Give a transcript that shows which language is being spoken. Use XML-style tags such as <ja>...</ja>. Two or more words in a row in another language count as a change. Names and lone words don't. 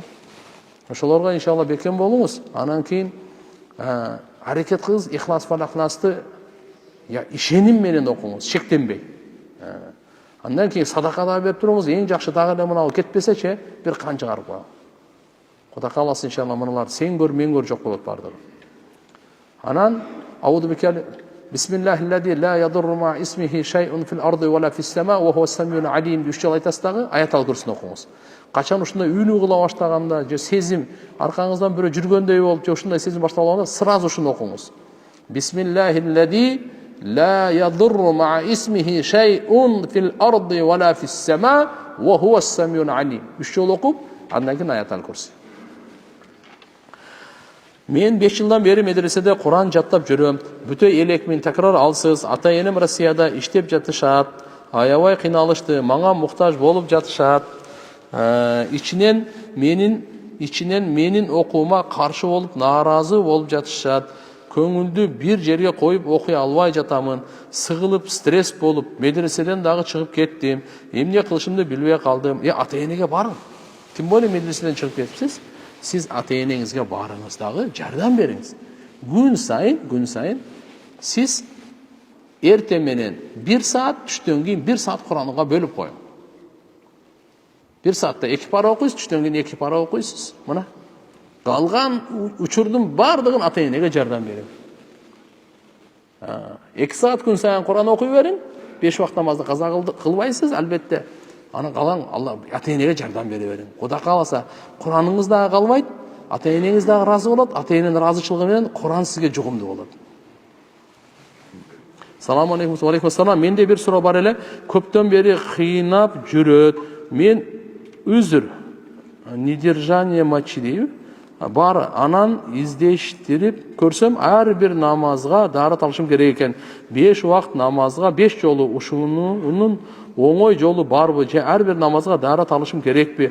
<ky>Ошолорго иншалла бекем болуңуз. Анан кийин аракет кылыңыз, ихлас фалакнасты ишеним менен окуңуз, шектенбей. Андан кийин садака да берип туруңуз, эң жакшы дагы эле мынау кетпесечи бир кан чыгарып коюңуз. Кудай кааласа иншалла мыналар сен көр, мен көр жок болот бардыгы. Анан</ky> <ar>أعوذ بكلمات بسم الله الذي لا يضر مع اسمه شيء في الأرض ولا في السماء وهو السميع العليم</ar> <ky>деп 3 жолу айтасыз дагы, аятал курсун окуңуз. Качан ушундай үйлүү кыла баштаганда, же сезим аркаңыздан бирөө жүргөндөй болуп, же ушундай сезим башталганда сразу ушуну окуңуз.</ky> <ar>بسم الله الذي لا يضر مع اسمه شيء في الأرض ولا في السماء وهو السميع العليم.</ar> <ky>3 жолу окуп, андан кийин аятал курсу. Мен 5 жылдан бери медреседе Куран жаттап жүрөм. Бүтө элек мен такрар алсыз. Ата-энем Россияда иштеп жатышат. Аябай кыйналышты. Мага муктаж болуп жатышат. Ичинен менин окуума каршы болуп, нааразы болуп жатышат. Көңүлдү бир жерге коюп окуй албай жатамын. Сыгылып, стресс болуп, медреседен дагы чыгып кеттим. Эмне кылышымды билбей калдым. Ата-энеге барың.</ky> <ru>Тем более</ru> <ky>медреседен чыгып кетипсиз. Siz ata-enеңizге барыңыздағы жардам беріңіз. Күн сайын siz erте менен 1 saat, түштөн кийин 1 saat Куранга бөлүп коюң. 1 saatта 2 пара окуйсуз, түштөн кийин 2 пара окуйсуз. Мына калган учурдун бардыгын ата-энеге жардам бериң. 2 saat күн сайын Куран окуй бериң. 5 вакыт намазды каза кылбайсыз, албетте. Анан калган Алла ата-энеге жардам бере бериң. Кудай кааласа, Кураныңыз дагы калбайт, ата-энеңиз дагы разы болот, ата-эненин разычылыгы менен Куран сизге жугумдуу болот.</ky> <ar>سلام عليكم، وعليكم السلام.</ar> <ky>Менде бир суроо бар эле. Көптөн бери кыйнап жүрөт. Мен үзүр,</ky> <ru>недержание мочи</ru> <ky>дейби, бар, анан издештирип көрсөм, ар бир намазга дарат алышым керек экен. 5 вакыт намазга 5 жолу ушунун оңой жолу барбы, же ар бир намазга дарат алышым керекпи?</ky>